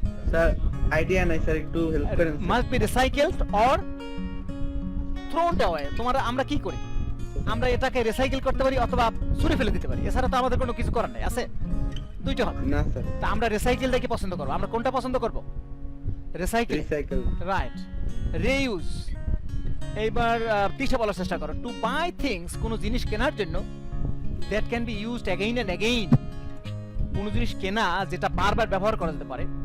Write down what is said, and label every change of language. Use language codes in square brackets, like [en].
[bn] Sir idea নাই sir, একটু help করেন। [en] Must be recycled or thrown away. [bn] আমরা কি করি? আমরা এটাকে রিসাইকেল করতে পারি অথবা ছুঁড়ে ফেলে দিতে পারি, এছাড়া তো আমাদের কোনো কিছু করার নেই। আছে দুইটা হবে। না স্যার, তা আমরা রিসাইকেলটাকে পছন্দ করব। আমরা কোনটা পছন্দ করব? Recycle, recycle. রাইট। রিইউজ, এইবার তিশা বলার চেষ্টা করো। [en] to buy things, [bn] কোন জিনিস কেনার জন্য, [en] that can be used again and again, [bn] কোন জিনিস কেনা যেটা বারবার ব্যবহার করা যেতে পারে।